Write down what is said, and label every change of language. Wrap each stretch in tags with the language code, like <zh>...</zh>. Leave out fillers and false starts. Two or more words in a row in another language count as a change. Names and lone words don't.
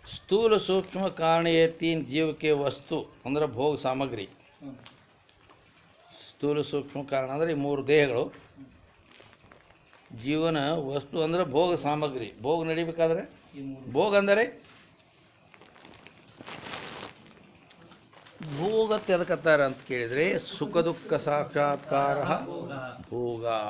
<kn>ಸ್ಥೂಲ ಸೂಕ್ಷ್ಮ</kn> <hi>कारण ये तीन जीव के वस्तु</hi> <kn>ಅಂದ್ರೆ ಭೋಗ ಸಾಮಗ್ರಿ. ಸ್ಥೂಲ ಸೂಕ್ಷ್ಮ ಕಾರಣ ಅಂದರೆ ಈ ಮೂರು ದೇಹಗಳು, ಜೀವನ ವಸ್ತು ಅಂದರೆ ಭೋಗ ಸಾಮಗ್ರಿ. ಭೋಗ ನಡಿಬೇಕಾದ್ರೆ ಭೋಗ ಅಂದರೆ ಭೋಗಕ್ಕೆ ಎದಕ್ಕತ್ತಾರೆ ಅಂತ ಕೇಳಿದರೆ ಸುಖ ದುಃಖ ಸಾಕ್ಷಾತ್ಕಾರ ಭೋಗ.</kn>